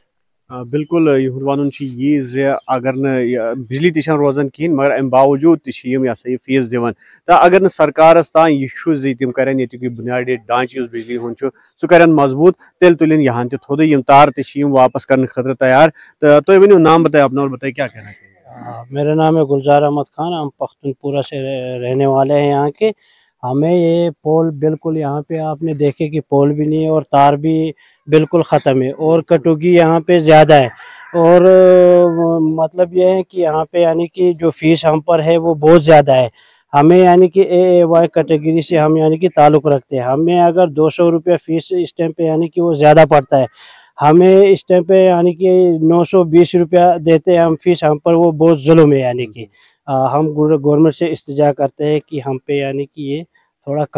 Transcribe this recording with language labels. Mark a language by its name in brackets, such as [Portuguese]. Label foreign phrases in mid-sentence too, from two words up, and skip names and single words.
[Kashmiri] بالکل یِہُنٛد وَنُن چھُ یی زِ اگر نہٕ بجلی تہِ چھنہٕ روزان کِہیٖنۍ مگر امہِ باوجوٗد تہِ چھِ یِم یہ سا یہِ فیٖس دِوان تہٕ اگر نہٕ سرکارس تام یہِ چھُ زِ تِم کرن ییٚتیُک یہِ بُنیٲدی ڈانچہٕ یُس بجلی ہُنٛد چھُ سُہ کرن مضبوٗط تیٚلہِ تُلن یہان تہِ تھوٚدُے یِم تار تہِ چھِ یِم واپس کرنہٕ خٲطرٕ تیار تہٕ تُہۍ ؤنِو [Urdu] نام بتائیں اپنا اور بتائیں کیا کہنا چاہیے میرا نام ہے گلزار احمد خان ہم پختون پورہ سے رہنے والے ہیں یہاں کے ہمیں یہ پول بالکل یہاں پہ آپ نے دیکھے کہ پول بھی نہیں ہے اور تار بھی بالکل ختم ہے اور کٹوگی یہاں پہ زیادہ ہے اور مطلب یہ ہے کہ یہاں پہ یعنی کہ جو فیس ہم پر ہے وہ بہت زیادہ ہے ہمیں یعنی کہ AAY کیٹیگری سے ہم یعنی کہ تعلق رکھتے ہیں ہمیں اگر 200 روپیہ فیس اس ٹائم پہ یعنی کہ وہ زیادہ پڑتا ہے ہمیں اس ٹائم پہ یعنی کہ 920 روپیہ دیتے ہیں ہم فیس ہم پر وہ بہت ظلم ہے یعنی کہ ہم گورنمنٹ سے استجا کرتے ہیں کہ ہم پہ یعنی کہ یہ تھوڑا کم کیجیے